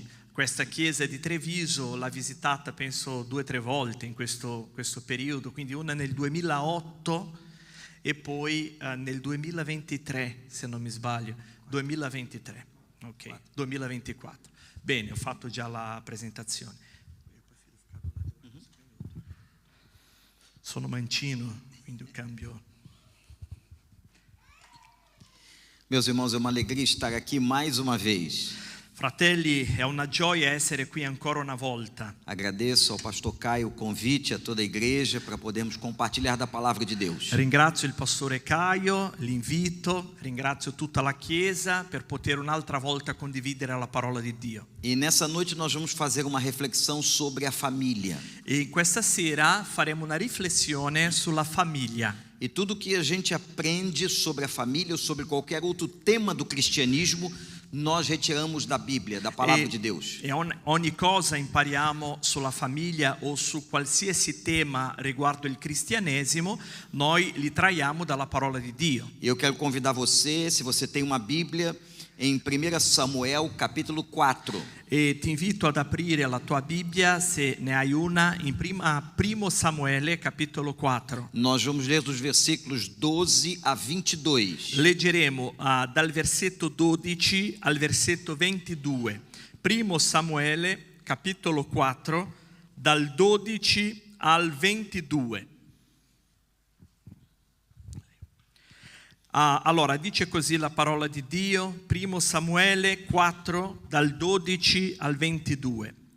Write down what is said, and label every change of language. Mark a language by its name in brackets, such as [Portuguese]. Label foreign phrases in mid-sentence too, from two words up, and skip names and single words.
[Italian] Questa chiesa di Treviso l'ha visitata penso 2 o 3 volte in questo periodo, quindi una nel 2008 e poi nel 2023, se non mi sbaglio, 2023, ok, 2024. Bene, ho fatto già la presentazione. Sono mancino, quindi cambio. [Portuguese] Meus irmãos, é uma alegria estar aqui mais uma vez. [Italian] Fratelli, è una gioia essere qui ancora una volta. [Portuguese] Agradeço ao pastor Caio o convite, a toda a igreja, para podermos compartilhar da palavra de Deus. [Italian] Ringrazio il pastore Caio, l'invito, ringrazio tutta la Chiesa per poter un'altra volta condividere la parola di Dio. [Portuguese] E nessa noite nós vamos fazer uma reflexão sobre a família. [Italian] E questa sera faremo una riflessione sulla famiglia. [Portuguese] E tudo que a gente aprende sobre a família ou sobre qualquer outro tema do cristianismo, nós retiramos da Bíblia, da palavra de Deus. [Italian] E ogni cosa impariamo sulla famiglia o su qualsiasi tema riguardo il cristianesimo, noi li traiamo dalla parola di Dio. [Portuguese] Eu quero convidar você, se você tem uma Bíblia, em 1 Samuel capítulo 4. [Italian] E ti invito ad aprire la tua Bibbia, se ne hai una, in 1 Samuele capitolo 4. [Portuguese] Nós vamos ler dos versículos 12 a 22. [Italian] Leggeremo dal versetto 12 al versetto 22. Primo Samuele, capitolo 4, dal 12 al 22. Allora, dice così la parola di Dio, Primo Samuele 4, dal 12 al 22.